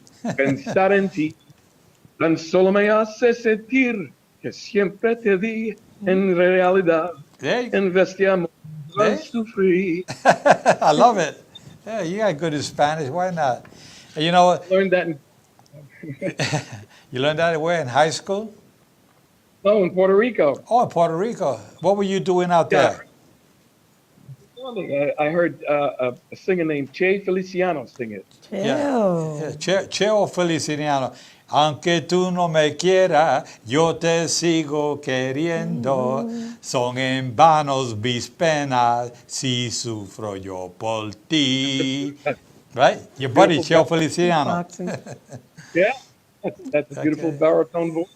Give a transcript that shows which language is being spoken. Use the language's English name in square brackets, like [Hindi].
[Spanish] Pensar en ti, tan solo me hace sentir que siempre te di en realidad. En vez de amor, sufrí. [English] I love it. Yeah, you got good in Spanish. Why not? And you know what? Learned that You learned that where? In high school? No, in Puerto Rico. Oh, in Puerto Rico. What were you doing out there? I heard a singer named Che Feliciano sing it. [Spanish] Cheo Feliciano. Aunque tú no me quieras, yo te sigo queriendo. Son en vanos mis penas si sufro yo por ti. [English] Right? Your buddy, Cheo Feliciano. Yeah, that's a beautiful baritone voice.